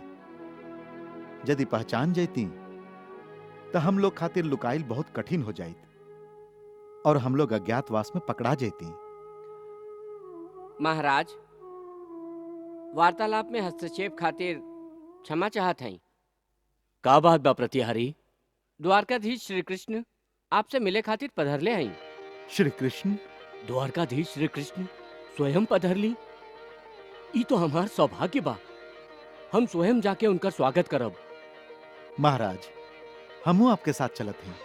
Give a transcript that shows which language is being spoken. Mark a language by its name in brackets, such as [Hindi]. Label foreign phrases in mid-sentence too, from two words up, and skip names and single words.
[Bhojpuri] यदि पहचान जैती तो हम लोग खातिर लुकाइल बहुत कठिन हो जाइत और हम लोग अज्ञातवास में पकड़ा जैती। महाराज, वार्तालाप में हस्तक्षेप खातिर क्षमा चाहत हई। का बात बा प्रतिहारी? द्वारकाधीश श्री कृष्ण आपसे मिले खातिर पधरले हई। श्री कृष्ण द्वारकाधीश श्री कृष्ण स्वयं पधर ली। ई तो हमार सौभाग्य बा। हम स्वयं जाके उनका स्वागत करब। महाराज, हमू आपके साथ चलत हैं।